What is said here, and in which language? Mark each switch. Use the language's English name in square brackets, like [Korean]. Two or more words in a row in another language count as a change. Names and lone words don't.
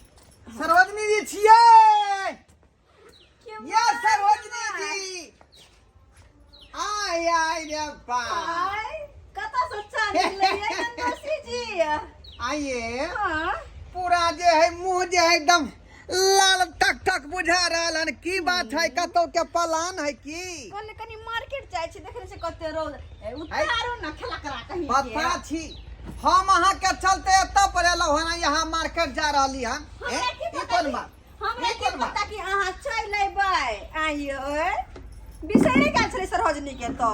[Maithili] सरोजनी जी छिए ये सरोजनी जी आय रे बा कत से चांदी ले नंदसी जी आइए हां पूरा जे है मुंह जे है एकदम लाल टक टक बुझा रहा है की बात है कतो के पलान है की कल कनी मार्केट जाय छी देखे से कते रोज उतारो न खेला करा कहीं पता छी हम अहाँ के चलते एत पर एलो हन यहाँ मार्केट जा रहली हन ई कोन बात हमरा के पता कि अहाँ चल लेबै आइयो बिसरे गेल छले सरोजनी के तो